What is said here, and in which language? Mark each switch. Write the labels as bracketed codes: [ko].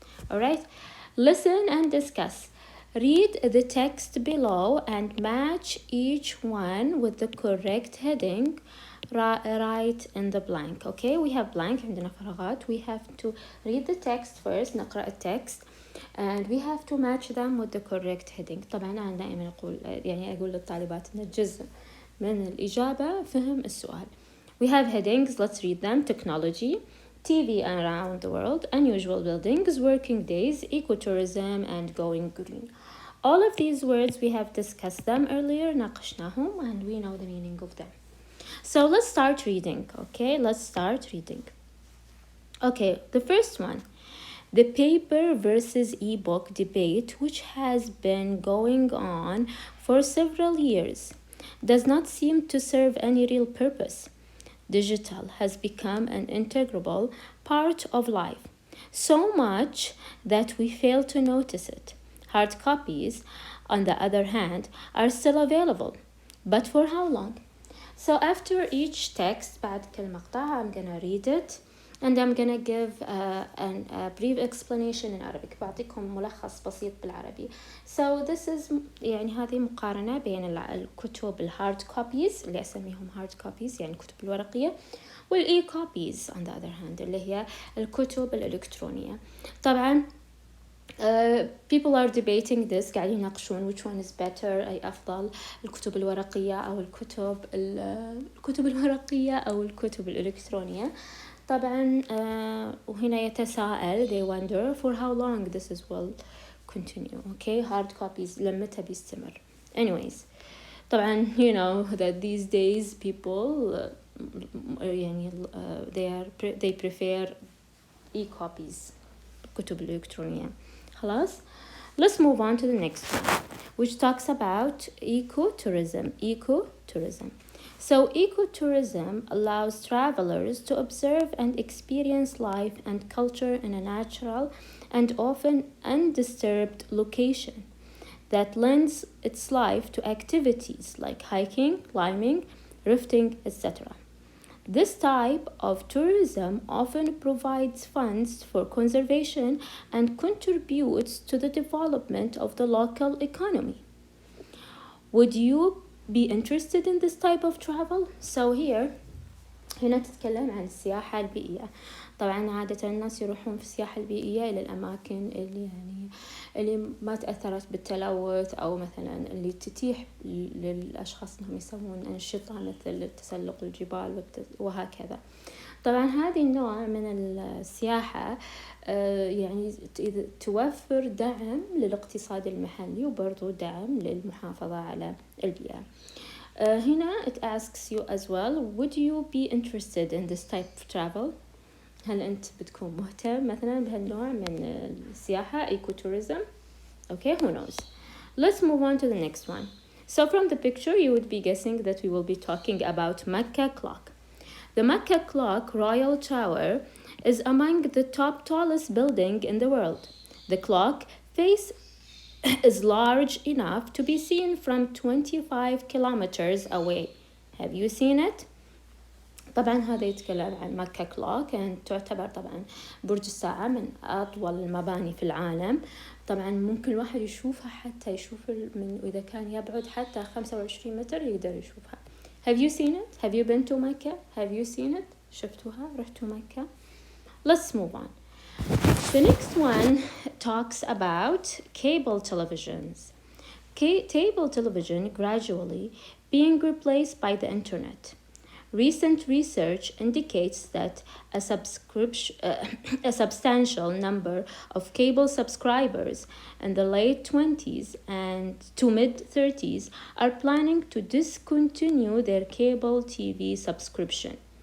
[en] Alright, listen and discuss. Read the text below and match each one with the correct heading. Write in the blank. Okay, we have blank [ar] عندنا فراغات. [en] We have to read the text first. [ar] نقرأ التكست [en] and we have to match them with the correct heading. [ar] طبعا أنا دائما أقول للطالبات إن الجزء من الإجابة فهم السؤال. [en] We have headings. Let's read them. Technology, TV around the world, unusual buildings, working days, ecotourism, and going green. All of these words we have discussed them earlier, [ar] ناقشناهم, [en] and we know the meaning of them. So let's start reading. Okay, let's start reading. Okay, the first one. The paper versus ebook debate, which has been going on for several years, does not seem to serve any real purpose. Digital has become an integral part of life, so much that we fail to notice it. Hard copies, on the other hand, are still available, but for how long? So after each text, [ar] بعد كل مقطع, [en] I'm gonna read it and I'm gonna give a brief explanation in Arabic. [ar] بعطيكم ملخص بسيط بالعربي. [en] So this is [ar] يعني هذه مقارنة بين الكتب الهارد كوبيز اللي أسميهم هارد كوبيز يعني الكتب الورقية والإي كوبيز [en] on the other hand [ar] اللي هي الكتب الإلكترونية. طبعا [en] people are debating this, [ar] قاعدين يناقشون [en] which one is better, [ar] أي أفضل الكتب الورقية أو الكتب الورقية أو الكتب الإلكترونية. طبعا وهنا يتساءل [en] they wonder for how long this is will continue. Okay, hard copies [ar] لمتى بيستمر. [en] Anyways, طبعا you know that these days people يعني they prefer e-copies [ar] الكتب الإلكترونية. خلاص. [en] Let's move on to the next one, which talks about ecotourism. Ecotourism. So ecotourism allows travelers to observe and experience life and culture in a natural and often undisturbed location that lends its life to activities like hiking, climbing, rafting, etc. This type of tourism often provides funds for conservation and contributes to the development of the local economy. Would you be interested in this type of travel? So here [ar] هنا تتكلم عن السياحة البيئية. طبعا عادة الناس يروحون في السياحة البيئية إلى الأماكن اللي ما تأثرت بالتلوث أو مثلا اللي تتيح للأشخاص أنهم يسوون أنشطة مثل تسلق الجبال وهكذا. طبعا هذه النوع من السياحة يعني توفر دعم للاقتصاد المحلي وبرضو دعم للمحافظة على البيئة. هنا [en] it asks you as well, would you be interested in this type of travel? [ar] هل أنت بتكون مهتم مثلا بهالنوع من السياحة ecotourism? [en] Okay, who knows? Let's move on to the next one. So from the picture you would be guessing that we will be talking about Makkah Clock. The Makkah Clock Royal Tower is among the top tallest building in the world. The clock face is large enough to be seen from 25 kilometers away. Have you seen it? [ar] طبعا هذا يتكلم عن مكة كلوك، يعني تعتبر طبعا برج الساعة من أطول المباني في العالم. طبعا ممكن الواحد يشوفها حتى يشوف من إذا كان يبعد حتى 25 متر يقدر يشوفها. [en] Have you seen it? Have you been to Mecca? Have you seen it? [ar] شفتوها؟ رحتوا مكة؟ [en] Let's move on. The next one talks about cable televisions. Cable television gradually being replaced by the internet. Recent research indicates that a substantial number of cable subscribers in the late 20s and to mid-30s are planning to discontinue their cable TV subscription.